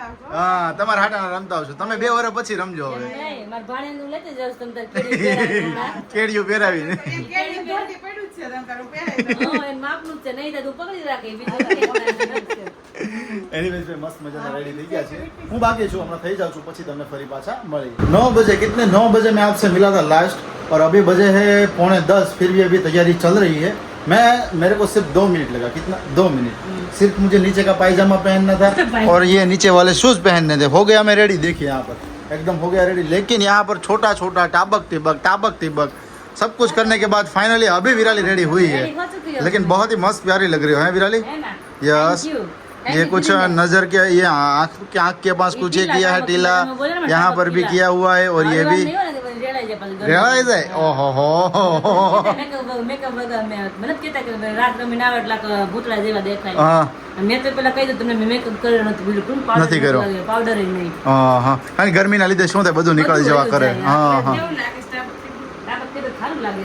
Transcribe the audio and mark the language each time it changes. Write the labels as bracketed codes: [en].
[gu] હા, તમારા હાટાના રમતા આવશો તમે. 2 વર્ષ પછી રમજો હવે. નહીં, મારા ભાણેજનું લેતી જાઉં છું તમ તાર કેડી પહેરાવીને. કેડિયું પહેરાવીને. હા, એન માપનું જ છે, નહીં તો તું પકડી રાખે, બીજું કંઈ નથી. એનીવેઝ ભાઈ મસ્ત મજાના રેડી થઈ ગયા છે. હું બાકી છું, હમણાં થઈ જાઉં છું, પછી તમને ફરી પાછા મળી. [hi] 9 बजे, कितने 9 बजे मैं आपसे मिला था लास्ट, और अभी बजे है 9:45, फिर भी अभी तैयारी चल रही है. मेरे को सिर्फ 2 मिनट लगा. कितना? 2 मिनट. सिर्फ मुझे नीचे का पायजामा पहनना था और ये नीचे वाले शूज पहनने थे. हो गया मैं रेडी. देखिए यहाँ पर एकदम हो गया रेडी. लेकिन यहाँ पर छोटा छोटा टाबक तिबक सब कुछ करने के बाद फाइनली अभी विराली रेडी हुई है. लेकिन बहुत ही मस्त प्यारी लग रही है विराली. है ना? [en] Yes. [hi] ये कुछ नजर के, ये आँख के पास कुछ ये किया है टीला, यहाँ पर भी किया हुआ है, और ये भी [gu] રેડાઈ જાય પાછું. રેવાય જાય ઓહો હો મેકઅપ વગર મને જ કહેતા કે રાત રમીને આવે એટલે ભૂતળા જેવા દેખાય. હા મેં તો પેલા કહી દઉં તમને મેં મેકઅપ કર્યો નથી બિલકુલ. નથી કર્યો. પાવડર નહીં. હા કારણ કે ગરમીના લીધે શું થાય બધું નીકળી જવા કરે. હા કેવું લાગે છે? સારું લાગે.